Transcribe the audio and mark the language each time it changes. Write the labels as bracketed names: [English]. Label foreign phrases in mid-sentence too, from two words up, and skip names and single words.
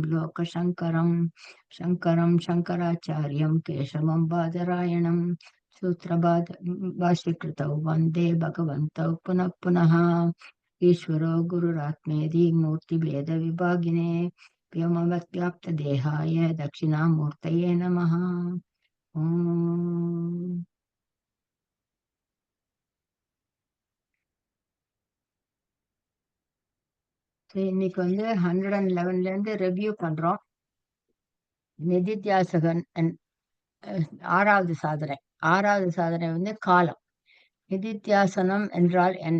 [Sanskrit] लोकशङ्करं शङ्करं शङ्कराचार्यं केशवं बादरायणं भाष्यकृतौ वन्दे भगवन्तौ पुनः पुनः ईश्वरो गुरुरात्मेति मूर्तिभेदविभागिने व्योमवद्व्याप्तदेहाय दक्षिणामूर्तये नमः [Tamil] ॐ இன்னைக்கு 111ல இருந்து ரிவ்யூ பண்றோம். நிதித்தியாசகன் ஆறாவது சாதனை. ஆறாவது சாதனை காலம். நிதித்தியாசனம் என்றால் என்ன?